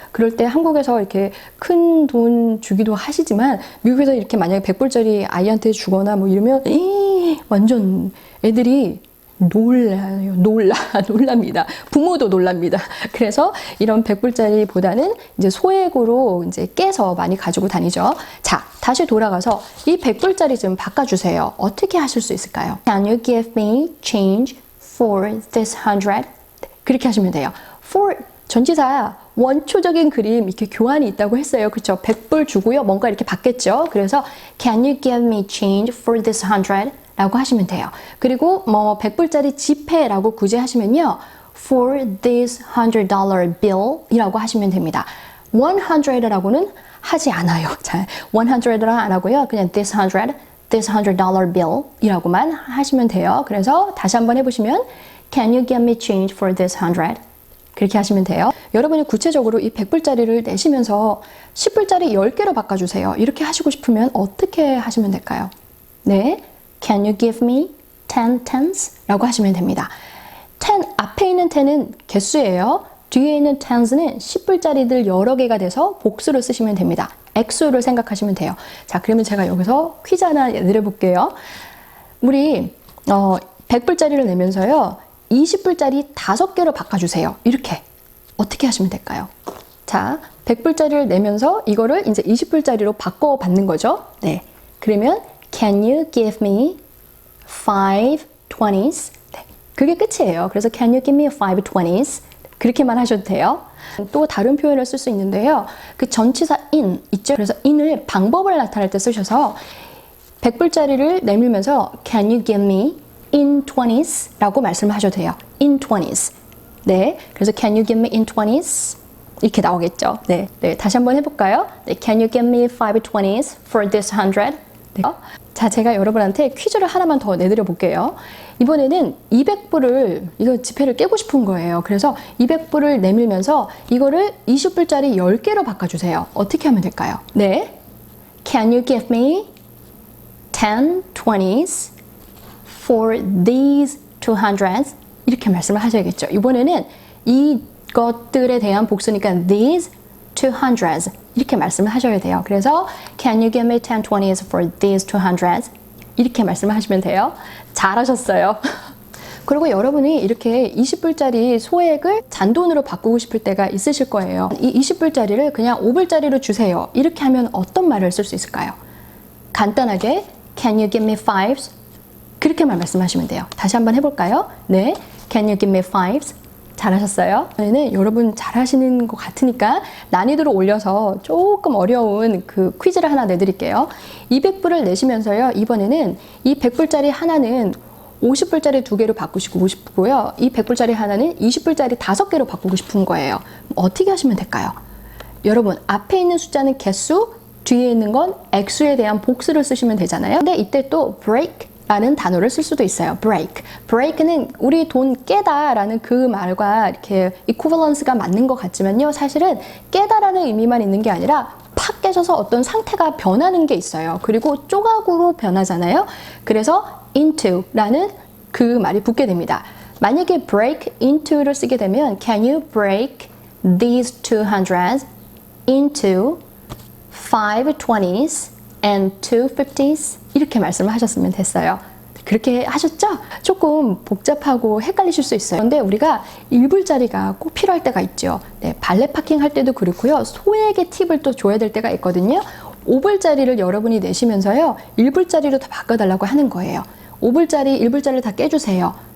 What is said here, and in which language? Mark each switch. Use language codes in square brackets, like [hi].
[ko] 그럴 때 한국에서 이렇게 큰 돈 주기도 하시지만 미국에서 이렇게 만약에 100불짜리 아이한테 주거나 뭐 이러면 완전 애들이 놀랍니다. 부모도 놀랍니다. 그래서 이런 100불짜리보다는 이제 소액으로 이제 깨서 많이 가지고 다니죠. 자, 다시 돌아가서 이 100불짜리 좀 바꿔주세요. 어떻게 하실 수 있을까요? [en] Can you give me change for this 100? [ko] 그렇게 하시면 돼요. for 전치사 원초적인 그림 이렇게 교환이 있다고 했어요. 그렇죠? 100불 주고요. 뭔가 이렇게 받겠죠. [en] 그래서 Can you give me change for this 100? [ko] 라고 하시면 돼요. 그리고 뭐 100불짜리 지폐라고 굳이 하시면요. [en] For this $100 bill [ko] 이라고 하시면 됩니다. 100라고는 하지 않아요. 자, 100랑 안 하고요. 그냥 [en] this $100 bill [ko] 이라고만 하시면 돼요. 그래서 다시 한번 해보시면 [en] Can you give me change for this 100? [ko] 그렇게 하시면 돼요. 여러분이 구체적으로 이 100불짜리를 내시면서 10불짜리 10개로 바꿔주세요. 이렇게 하시고 싶으면 어떻게 하시면 될까요? [en] 네. Can you give me 10 tens? [ko] 라고 하시면 됩니다. 10, 앞에 있는 10은 개수예요. 뒤에 있는 tens는 10불짜리들 여러 개가 돼서 복수를 쓰시면 됩니다. 액수를 생각하시면 돼요. 자, 그러면 제가 여기서 퀴즈 하나 내려볼게요. 우리 100불짜리를 내면서요. 20불짜리 5개로 바꿔주세요. 이렇게 어떻게 하시면 될까요? 자, 100불짜리를 내면서 이거를 이제 20불짜리로 바꿔받는 거죠. [en] 네, 그러면 Can you give me 5 20s? [ko] 네, 그게 끝이에요. [en] 그래서 Can you give me 5 20s? [ko] 그렇게만 하셔도 돼요. 또 다른 표현을 쓸 수 있는데요. 그 전치사 in 있죠? 그래서 in을 방법을 나타낼 때 쓰셔서 100불짜리를 내밀면서 [en] Can you give me in 20s? [ko] 라고 말씀을 하셔도 돼요. [en] in 20s. 네, 그래서 Can you give me in 20s? [ko] 이렇게 나오겠죠. 네, 다시 한번 해볼까요? [en] 네, Can you give me 5 20s for this 100? [ko] 네. 자, 제가 여러분한테 퀴즈를 하나만 더 내드려 볼게요. 이번에는 200불을 이거 지폐를 깨고 싶은 거예요. 그래서 200불을 내밀면서 이거를 20불짜리 10개로 바꿔주세요. 어떻게 하면 될까요? [en] 네, Can you give me 10 20s for these 200s? [ko] 이렇게 말씀을 하셔야겠죠. 이번에는 이것들에 대한 복수니까 [en] these 200s [ko] 이렇게 말씀을 하셔야 돼요. [en] 그래서 Can you give me 10 20s for these 200s? [ko] 이렇게 말씀을 하시면 돼요. 잘하셨어요. 그리고 여러분이 이렇게 20불짜리 소액을 잔돈으로 바꾸고 싶을 때가 있으실 거예요. 이 20불짜리를 그냥 5불짜리로 주세요. 이렇게 하면 어떤 말을 쓸 수 있을까요? [en] 간단하게 Can you give me fives? [ko] 그렇게만 말씀하시면 돼요. 다시 한번 해볼까요? 네, [en] Can you give me fives? [ko] 잘하셨어요? 이번에는 여러분 잘하시는 것 같으니까 난이도를 올려서 조금 어려운 그 퀴즈를 하나 내드릴게요. 200불을 내시면서요. 이번에는 이 100불짜리 하나는 50불짜리 2개로 바꾸시고 싶고요. 이 100불짜리 하나는 20불짜리 5개로 바꾸고 싶은 거예요. 어떻게 하시면 될까요? 여러분, 앞에 있는 숫자는 개수, 뒤에 있는 건 액수에 대한 복수를 쓰시면 되잖아요. 근데 이때 또 break 라는 단어를 쓸 수도 있어요. [en] break. [ko] break는 우리 돈 깨다 라는 그 말과 이렇게 equivalence가 맞는 것 같지만요. 사실은 깨다라는 의미만 있는 게 아니라 팍 깨져서 어떤 상태가 변하는 게 있어요. 그리고 조각으로 변하잖아요. 그래서 into 라는 그 말이 붙게 됩니다. 만약에 break into를 쓰게 되면 [en] Can you break these 200s into 5 20s and 2 50s? [ko] 이렇게 말씀을 하셨으면 됐어요. 그렇게 하셨죠? 조금 복잡하고 헷갈리실 수 있어요. 그런데 우리가 1불짜리가 꼭 필요할 때가 있죠. 네, 발레 파킹 할 때도 그렇고요. 소액의 팁을 또 줘야 될 때가 있거든요. 5불짜리를 여러분이 내시면서요. 1불짜리로 다 바꿔달라고 하는 거예요. 5불짜리, 1불짜리를 다 깨주세요.